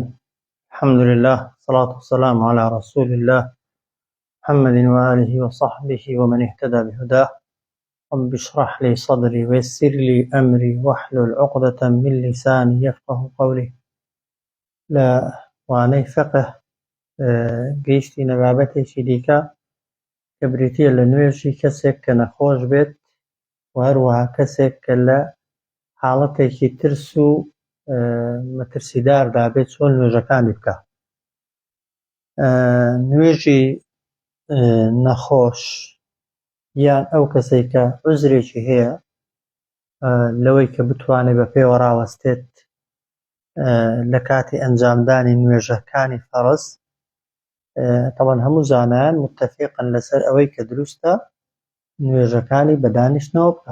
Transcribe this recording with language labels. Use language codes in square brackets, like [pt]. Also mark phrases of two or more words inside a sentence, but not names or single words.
[ar] الحمد لله والصلاة والسلام على رسول الله محمد وآله وصحبه ومن اهتدى بهداه. رب اشرح لي صدري ويسر لي أمري واحلل عقدة من لساني يفقه قولي. [ckb] لا واني فقه گەیشتی نەبابەتێکی دیکە کە بریتیە لە نوێژی کەسێک کە نەخۆش بێت و هەروەها کەسێک کە لە حاڵەتێکی ترس و مەترسیداردا بێت چۆن نوێژەکانی بکە. نوێژی نەخۆش یان ئەو کەسێک کە عوزرێکی هەیە لەوەی کە بتوانێت بە پێوە ڕاوەستێت لە کاتی ئەنجامدانی نوێژەکانی فەرز، طبعاً هەموو زانایان متفقن لەسەر ئەوەی کە دروستە نوێژەکانی بە دانیشتنەوە بکە.